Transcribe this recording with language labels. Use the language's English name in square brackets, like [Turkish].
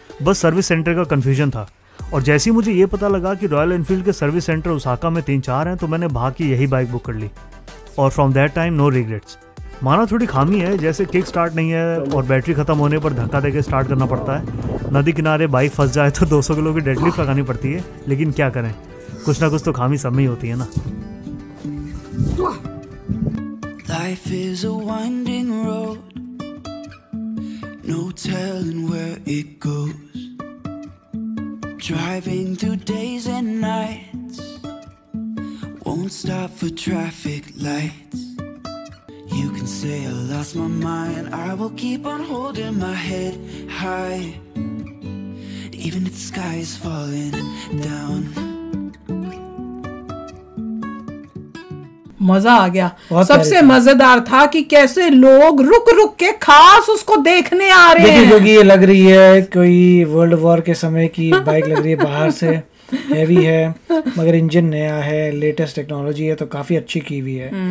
[Hindi] Bus service centre का confusion था, और जैसे ही मुझे ये पता लगा कि रॉयल एनफील्ड के सर्विस सेंटर ओसाका में 3-4 हैं, तो मैंने भाग के यही बाइक बुक कर ली। और [English] From that time no regrets. [Hindi] माना थोड़ी खामी है, जैसे किक स्टार्ट नहीं है और बैटरी खत्म होने पर धक्का देके स्टार्ट करना पड़ता है। नदी किनारे बाइक फंस जाए तो 200 किलो की डेडलिफ्ट लगानी पड़ती है, लेकिन क्या करें, कुछ ना कुछ तो खामी सब में ही होती है ना। [English] Life is a winding road, no telling where it goes. Driving through days and nights, won't stop for traffic lights. You can say I lost my mind, I will keep on holding my head high, even if the sky is falling down. [Hindi] मजा आ गया। सबसे मजेदार था कि कैसे लोग रुक रुक के खास उसको देखने आ रहे हैं, क्योंकि ये लग रही है कोई वर्ल्ड वॉर के समय की बाइक लग रही है। बाहर से हैवी है, मगर इंजन नया है, लेटेस्ट टेक्नोलॉजी है, तो काफी अच्छी की हुई है।